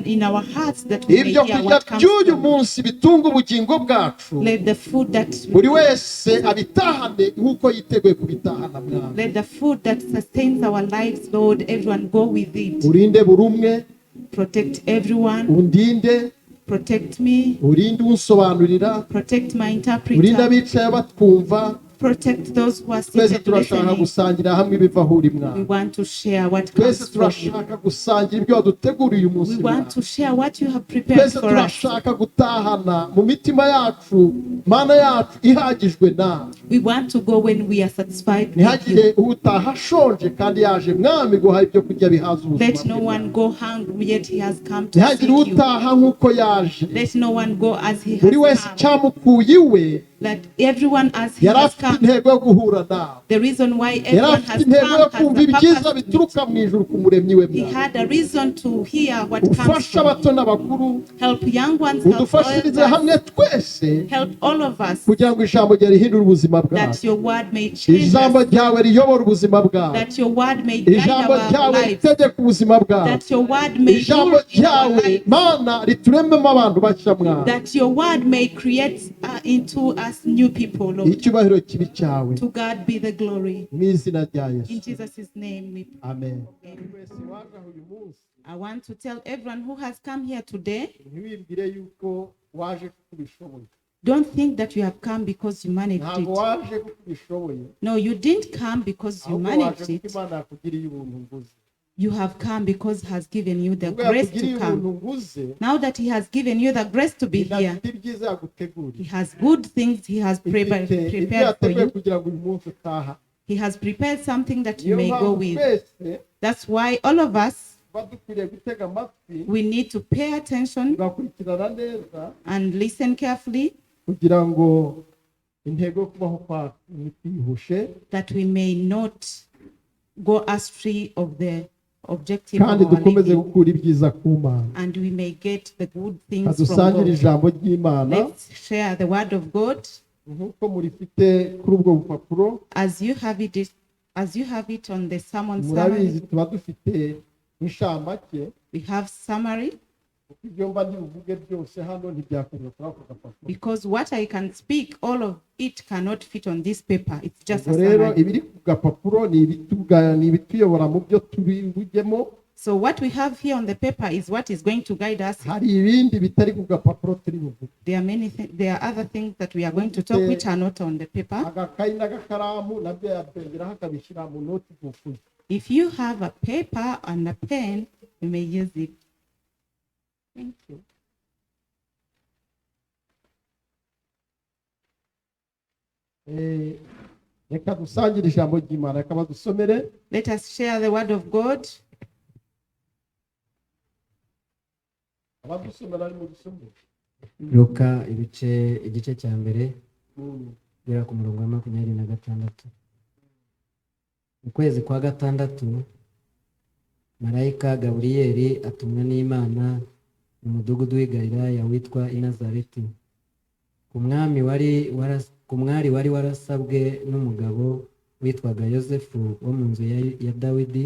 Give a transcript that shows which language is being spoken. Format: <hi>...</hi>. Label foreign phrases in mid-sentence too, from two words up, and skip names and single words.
<rw>Ibyo kurya by'uyu munsi bitunga ubugingo bwacu, buri wese abitahane nk'uko yiteguye kubitahana mwami. Urinde buri umwe, undinde,</rw> <en>protect me,</en> <rw>urinde unsobanurira,</rw> <en>protect my interpreter,</en> <rw>urinde abicaye batwumva.</rw> <en>protect those who are</en> <rw>Twese</rw> <en>seated</en> <rw>turashaka</rw> <en>listening.</en> <rw>gusangira hamwe ibivaho uri</rw> <en>We</en> <rw>mwami.</rw> <en>want to share what</en> <rw>Twese</rw> <en>comes from you.</en> <rw>turashaka gusangira ibyo waduteguriye uyu munsi</rw> <en>We</en> <rw>mwami.</rw> <en>want to share what you have prepared</en> <rw>Twese</rw> <en>for us.</en> <rw>turashaka gutahana mu mitima yacu, mana yacu ihagijwe nawe.</rw> <en>We want to go when we are satisfied with</en> <rw>Ntihagire</rw> <en>you.</en> <rw>utaha ashonje kandi yaje mwami guhaha ibyo kurya bihaza ubuzima</rw> <en>Let no</en> <rw>bwe.</rw> <en>one go hungry yet he has come to seek</en> <rw>Ntihagire</rw> <en>you.</en> <rw>utaha nk'uko yaje.</rw> <en>Let no one go as he</en> <rw>Buri</rw> <en>has</en> <rw>wese</rw> <en>come.</en> <rw>cyamukuye iwe</rw> <en>Let everyone as he</en> <rw>yari</rw> <en>has</en> <rw>afite</rw> <en>come.</en> <rw>intego yo guhura nawe.</rw> <en>The reason why</en> <rw>Yari</rw> <en>everyone</en> <rw>afite</rw> <en>has</en> <rw>intego yo</rw> <en>come</en> <rw>kumva</rw> <en>has a</en> <rw>ibyiza</rw> <en>purpose.</en> <rw>bituruka mu ijuru ku muremyi we</rw> <en>He</en> <rw>mwami.</rw> <en>had a reason to hear what comes</en> <rw>Ufasha</rw> <en>from</en> <rw>abato</rw> <en>you.</en> <rw>n'abakuru,</rw> <en>Help young ones, help</en> <rw>udufashirize</rw> <en>all</en> <rw>hamwe</rw> <en>of us,</en> <rw>twese</rw> <en>help all of us,</en> <rw>kugira ngo ijambo ryawe rihindure ubuzima</rw> <en>that</en> <rw>bwacu.</rw> <en>your word may change</en> <rw>Ijambo</rw> <en>us,</en> <rw>ryawe riyobora ubuzima bwacu.</rw> <en>that your word may guide</en> <rw>Ijambo</rw> <en>our</en> <rw>ryawe</rw> <en>lives,</en> <rw>ritegeka ubuzima bwacu.</rw> <en>that your word may</en> <rw>Ijambo</rw> <en>rule in our</en> <rw>ryawe</rw> <en>lives,</en> <rw>mana riturememo abantu bashya mwami.</rw> <en>that your word may create into us new people, Lord.</en> <rw>Icyubahiro kibi cyawe</rw> <en>To God be the glory.</en> <rw>mu izina rya</rw> <en>In</en> <rw>Yesu.</rw> <en>Jesus' name we pray.</en> <rw>Amen.</rw> <en>Amen.</en> <rw>Wese waje aho uyu munsi</rw> <en>I want to tell everyone who has come here today,</en> <rw>ntiwibwire yuko waje kuko ubishoboye.</rw> <en>don't think that you have come because you managed</en> <rw>Ntabwo</rw> <en>it.</en> <rw>waje kuko ubishoboye,</rw> <en>No, you didn't come because you</en> <rw>ahubwo waje</rw> <en>managed</en> <rw>kuko</rw> <en>it.</en> <rw>Imana yakugiriye ubuntu nguze.</rw> <en>You have come because he has given you the</en> <rw>Ubwo</rw> <en>grace</en> <rw>yakugiriye</rw> <en>to</en> <rw>ubuntu</rw> <en>come.</en> <rw>nguze,</rw> <en>Now that he has given you the grace to be here,</en> <rw>inafite ibyiza</rw> <en>he</en> <rw>yaguteguriye.</rw> <en>has good things he has</en> <rw>Ifite ibyo</rw> <en>prepared for</en> <rw>yateguye</rw> <en>you.</en> <rw>kugira ngo uyu munsi utaha.</rw> <en>He has prepared something that you</en> <rw>Niyo</rw> <en>may go</en> <rw>mpamvu</rw> <en>with.</en> <rw>twese</rw> <en>That's why all of us,</en> <rw>tuba dukwiriye gutega amatwi,</rw> <en>we need to pay attention</en> <rw>tugakurikirana neza</rw> <en>and listen carefully,</en> <rw>kugira ngo intego yo kubaho kwacu ntituyihushe,</rw> <en>that we may not go astray of the objective</en> <rw>kandi</rw> <en>of our</en> <rw>dukomeze</rw> <en>living,</en> <rw>gukura ibyiza ku Mana.</rw> <en>and we may get the good things from</en> <rw>Kadusangire</rw> <en>God.</en> <rw>ijambo ry'Imana</rw> <en>Let's share the word of God</en> <rw>nk'uko murifite kuri ubwo bupapuro.</rw> <en>as you have it on the sermon</en> <rw>Murabizi</rw> <en>summary.</en> <rw>tuba dufite inshamake,</rw> <en>We have summary,</en> <rw>kuko ibyo mba ndibuvuge byose hano ntibyakwiriye kuri ako gapapuro.</rw> <en>because what I can speak, all of it cannot fit on this paper. It's just a</en> <rw>Ubwo rero</rw> <en>summary.</en> <rw>ibiri ku gapapuro ni ibituyobora mu byo turi bujyemo.</rw> <en>So what we have here on the paper is what is going to guide us.</en> <rw>Hari ibindi bitari ku gapapuro turi buvuge.</rw> <en>There are there are other things that we are going to talk which are not on the paper.</en> <rw>Agakayi n'agakaramu nabyo yabyongeraho akabishyira mu notebook.</rw> <en>If you have a paper and a pen, you may use it. Thank you.</en> <rw>Reka dusangire ijambo ry'Imana, reka badusomere.</rw> <en>Let us share the word of God.</en> <rw>Abadusomera ari mu gisomero. Luka igice cya mbere guhera ku murongo wa 26. Mu kwezi kwa gatandatu marayika Gaburiyeli atumwa n'Imana mu mudugudu w'i Galilaya witwa i Nazareti, ku mwari wari warasabwe n'umugabo witwaga Yosefu wo mu nzu ya Dawidi.</rw>